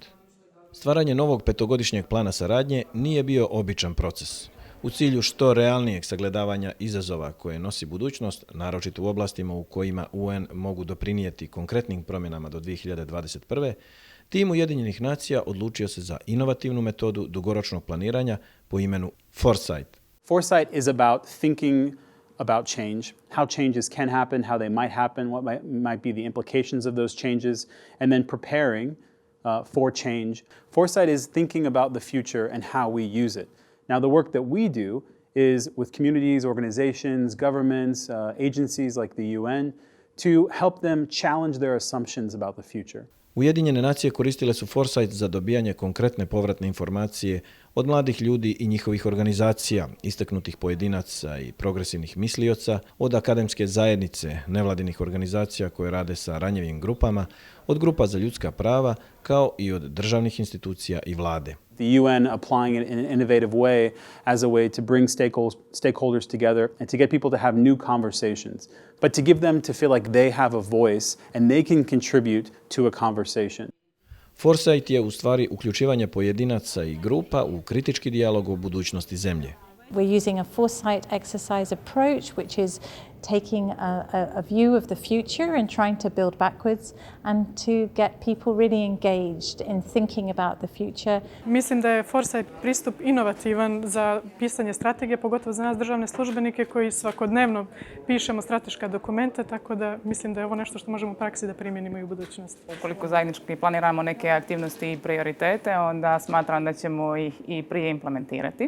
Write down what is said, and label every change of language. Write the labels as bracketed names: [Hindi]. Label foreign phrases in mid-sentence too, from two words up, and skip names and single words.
[Bosnian] Stvaranje novog petogodišnjeg plana saradnje nije bio običan proces. U cilju što realnijeg sagledavanja izazova koje nosi budućnost, naročito u oblastima u kojima UN mogu doprinijeti konkretnim promjenama do 2021. Tim Ujedinjenih nacija odlučio se za inovativnu metodu dugoročnog planiranja po imenu Foresight. [English] Foresight is about thinking about change, how changes can happen, how they might happen, what might be the implications of those changes, and then preparing for change. Foresight is thinking about the future and how we use it. Now, the work that we do is with communities, organizations, governments, agencies like the UN to help them challenge their assumptions about the future. [Bosnian] Ujedinjene nacije koristile su Foresight za dobijanje konkretne povratne informacije od mladih ljudi i njihovih organizacija, istaknutih pojedinaca i progresivnih mislioca, od akademske zajednice, nevladinih organizacija koje rade sa ranjivim grupama, od grupa za ljudska prava, kao i od državnih institucija i vlade. [English] The UN applying it in an innovative way as a way to bring stakeholders together and to get people to have new conversations, but to give them to feel like they have a voice and they can contribute to a conversation. [Bosnian] Foresight je u stvari uključivanje pojedinaca i grupa u kritički dijalog o budućnosti zemlje. [English] We're using a foresight exercise approach, which is taking a view of the future and trying to build backwards and to get people really engaged in thinking about the future. [Bosnian] Mislim da je Foresight pristup inovativan za pisanje strategije, pogotovo za nas državne službenike koji svakodnevno pišemo strateška dokumenta, tako da mislim da je ovo nešto što možemo u praksi da primjenimo i u budućnosti. Ukoliko zajednički planiramo neke aktivnosti i prioritete, onda smatram da ćemo ih i prije implementirati.